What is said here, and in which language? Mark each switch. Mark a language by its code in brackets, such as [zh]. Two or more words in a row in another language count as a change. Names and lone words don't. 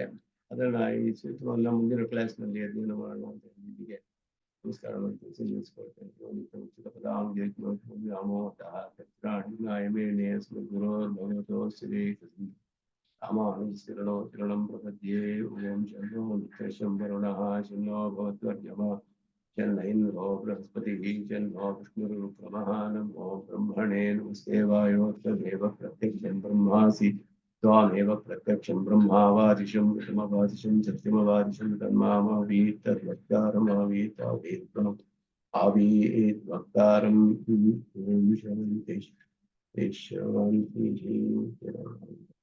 [kn] ಅದನ್ನ ಈ ಸೂತ್ರವನ್ನ ಮುಂದಿನ ಕ್ಲಾಸ್ನಲ್ಲಿ ಅಧ್ಯಯನ ಮಾಡೋಣ ಅಂತ ಇಲ್ಲಿಗೆ ನಮಸ್ಕಾರವನ್ನು ತಿಳಿಸಿ ನಿಲ್ಲಿಸ್ಕೊಳ್ತೇನೆ. [sa] ರಾಮಾನುಜರಣಂ ಪ್ರಪದ್ಯೆ. ಓಂ ಶನ್ನೋ ಮಿತ್ರಶಂ ವರುಣಃ ಶನ್ನೋ ಭವತ್ವರ್ಯಮ ಶನ್ನೈಂದ್ರೋ ಬೃಹಸ್ಪತಿಃ ಶನ್ನೋ ವಿಷ್ಣುರುಕ್ರಮಃ. ನಮೋ ಬ್ರಹ್ಮಣೇ ನಮಸ್ತೆ ವಾಯೋರ್ತ್ವದೇವ ಪ್ರತ್ಯಕ್ಷಂ ಬ್ರಹ್ಮಾಸಿ त्वामेव प्रत्यक्षं ब्रह्मावादिशं विषमवादिशं सत्यमवादिशं तन्मामवीत् तद्वक्तारमवीत् आवीत् वक्तारं शान्ति शान्ति।